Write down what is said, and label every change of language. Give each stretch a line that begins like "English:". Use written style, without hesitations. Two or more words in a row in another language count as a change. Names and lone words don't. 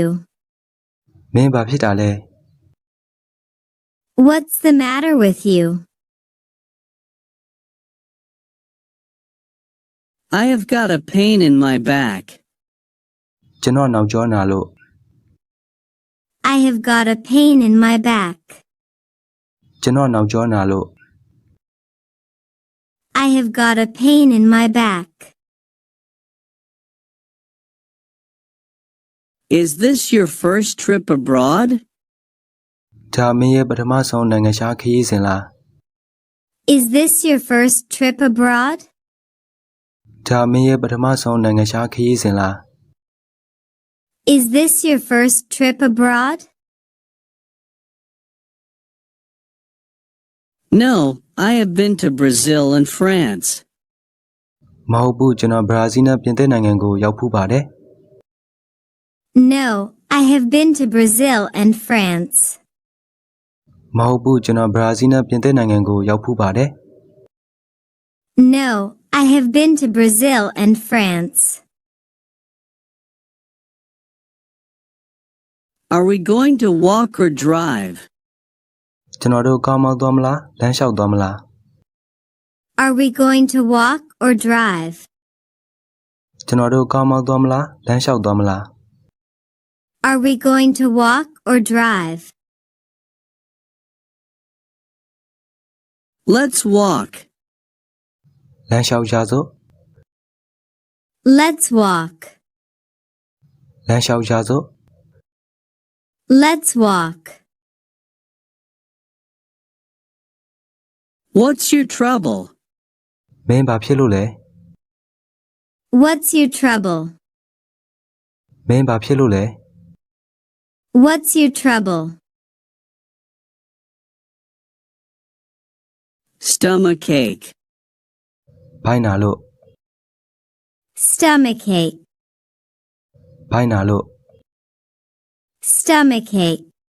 Burmese: မင်းဘာဖြစ်တာလဲ
English: What's the matter with you? I have got a pain in my back.
Burmese: ကျွန်တော်နောက်ကျောနာလို့
English: I have got a pain in my back.
Burmese: ကျွန်တော်နောက်ကျောနာလို့
English: I have got a pain in my back. Is this your first trip abroad?
Burmese: ဒါမင်းရဲ့ပထမဆုံးနိုင်ငံခြားခရီးစဉ်လား
English: Is this your first trip abroad?
Burmese: ဒါမင်းရဲ့ပထမဆုံးနိုင်ငံခြားခရီးစဉ်လား
English: Is this your first trip abroad? No, I have been to Brazil and France.
Burmese: မဟုတ်ဘူးကျွန်တော်ဘရာဇီးနဲ့ပြင်သစ်နိုင်ငံကိုရောက်ဖူးပါတယ်
English: No, I have been to Brazil and France.
Burmese: မဟုတ်ဘူးကျွန်တော်ဘရာဇီးနဲ့ပြင်သစ်နိုင်ငံကိုရောက်ဖူးပါတယ်
English: No, I have been to Brazil and France. Are we going to walk or drive?
Burmese: ကျွန်တော်တို့ကားမောင်းသွားမလားလမ်းလျှောက်သွားမလား
English: Are we going to walk or drive?
Burmese: ကျွန်တော်တို့ကားမောင်းသွားမလားလမ်းလျှောက်သွားမလား
English: Are we going to walk or drive? Let's walk.
Burmese: လမ်းလျှောက်ကြစို့
English: Let's walk.
Burmese: လမ်းလျှောက်ကြစို့
English: Let's walk. What's your trouble?
Burmese: မင်းဘာဖြစ်လို့လဲ
English: What's your trouble?
Burmese: မင်းဘာဖြစ်လို့လဲ
English: What's your trouble? Stomachache.
Burmese: ဘိုင်းနာလို့
English: Stomachache.
Burmese: ဘိုင်းနာလို့
English: Stomachache.